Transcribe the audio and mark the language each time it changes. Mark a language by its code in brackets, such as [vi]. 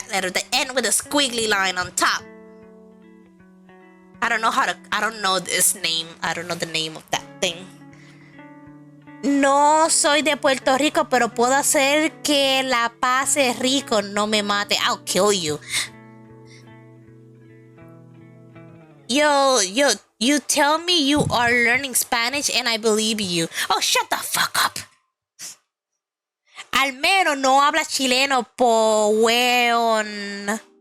[en] The N with a squiggly line on top. I don't know this name. I don't know the name of that thing. [es] No soy de Puerto Rico, pero puedo hacer que la pase rico, no me mate. [en] I'll kill you. Yo, you tell me you are learning Spanish and I believe you. Oh, shut the fuck up. [es] Al menos no habla chileno, po weón.